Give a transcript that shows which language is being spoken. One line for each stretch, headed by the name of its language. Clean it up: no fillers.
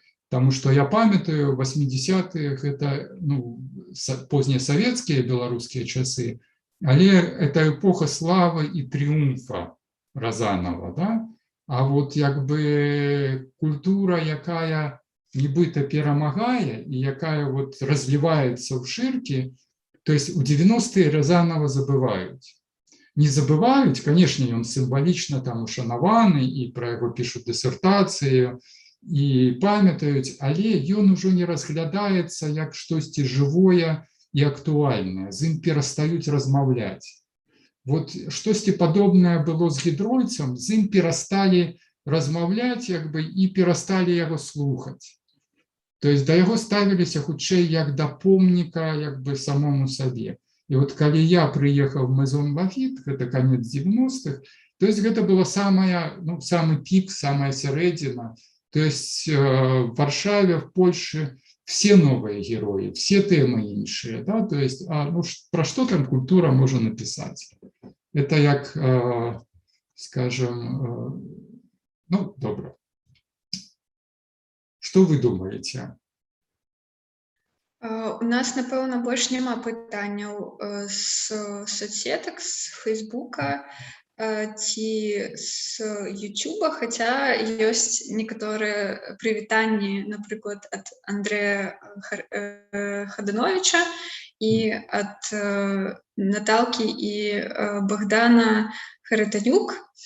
Russian: Потому что я памятаю, в 80-х это, ну, поздние советские белорусские часы, але это эпоха славы и триумфа Разанова, да? А вот, как бы, культура,
Belarusian: якая нібыта перамагае і якая
Russian: вот разливается в ширки, то есть у 90-е Разанова забывают. Не забывают, конечно, он символично там ушанаваны, и про его пишут диссертацию,
Belarusian: и памятаюць, але ён ужо не разглядаецца як штосьці жывое і актуальнае, з ім перастаюць размаўляць. Вот штосьці падобнае было з Гідройцам, з ім перасталі размаўляць, як бы, і перасталі яго слухаць. То есть да яго ставіліся хутчэй як да помніка, як бы, самому сабе. І вот калі я прыехаў в Мезон Лафіт, гэта канец 90-х, то есть гэта было самая, ну,
Russian: самый пик,
Belarusian: самая сярэдзіна.
Russian: То есть в Варшаве, в Польше все новые герои, все темы іншыя, да? То есть, ну, про что там культура можно написать? Это як, скажем, ну, добро. Что вы думаете?
Belarusian: У нас, напэўна, больш няма пытанняў з соцсетак, з Фейсбука ці з Ютуба, хаця ёсць некаторыя прывітанні, напрыклад, ад Андрэя Хадановіча і ад Наталкі і Богдана Харытанюк.